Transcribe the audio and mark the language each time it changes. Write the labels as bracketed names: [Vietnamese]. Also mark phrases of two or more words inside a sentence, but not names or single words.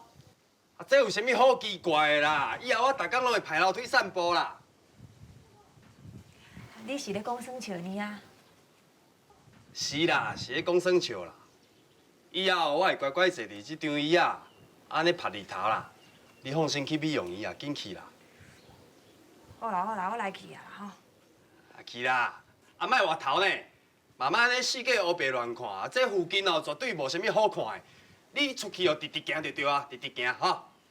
[Min Nan Chinese] 啊，这有啥物好奇怪的啦？以后我逐工拢会排楼梯散步啦。你是咧讲耍笑呢啊？是啦，是咧讲耍笑啦。 以后我会乖乖坐伫这张椅啊，安尼晒日头啦。你放心去美容院啊，紧去啦。好啦好啦，我来去啊吼。啊去啦，啊莫回头呢，慢慢安尼四界乌白乱看，这附近哦绝对无啥物好看的。你出去哦，直直行就对啊，直直行吼。